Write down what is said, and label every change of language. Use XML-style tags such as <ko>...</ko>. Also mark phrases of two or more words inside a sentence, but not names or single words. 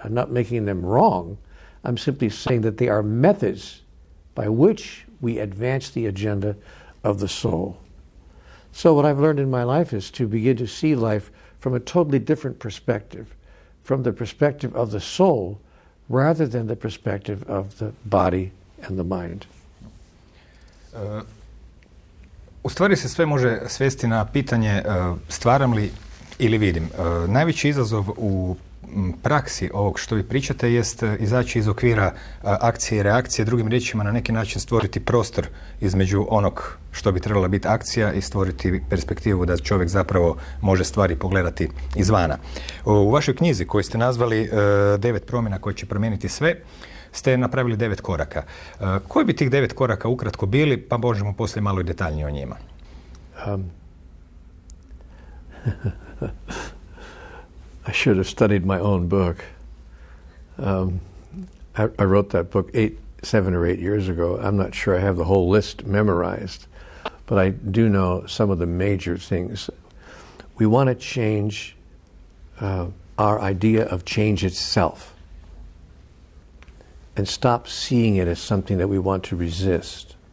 <en>I'm not making them wrong. I'm simply saying that they are methods by which we advance the agenda of the soul. So what I've learned in my life is to begin to see life from a totally different perspective, from the perspective of the soul rather than the perspective of the body and the mind.</en> <hr>U U stvari se sve može svesti na pitanje stvaram li ili vidim. Najveći izazov u praksi ovog što vi pričate jest izaći iz okvira akcije i reakcije, drugim riječima na neki način stvoriti prostor između onog što bi trebala biti akcija i stvoriti perspektivu da čovjek zapravo može stvari pogledati izvana. U vašoj knjizi koju ste nazvali 9 promjena koje će promijeniti sve, ste napravili 9 koraka. Koji bi tih 9 koraka ukratko bili, pa možemo poslije malo i detaljnije o njima?</hr> <en>I should have studied my own book. I wrote that book 7 or 8 years ago. I'm not sure I have the whole list memorized, but I do know some of the major things. We want to change our idea of change itself and stop seeing it as something that we want to resist.</en>